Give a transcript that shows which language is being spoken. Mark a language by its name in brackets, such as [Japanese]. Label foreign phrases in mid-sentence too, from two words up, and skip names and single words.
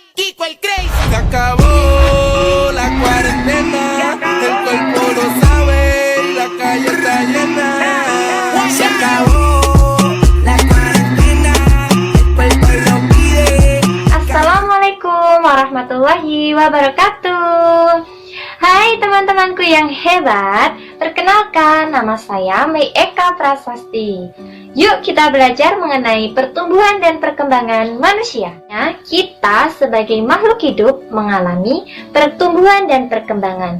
[Spanish] Nico el Crazy. Se acabó la cuarentena, el cuerpo lo sabe, la calle está llena. Se acabó la cuarentena, el cuerpo lo pide. [Arabic] السلام عليكم ورحمة الله وبركاته. [Indonesian] Hai teman-temanku yang hebat, perkenalkan nama saya Mei Eka Prasasti. Yuk kita belajar mengenai pertumbuhan dan perkembangan manusia. Kita sebagai makhluk hidup mengalami pertumbuhan dan perkembangan.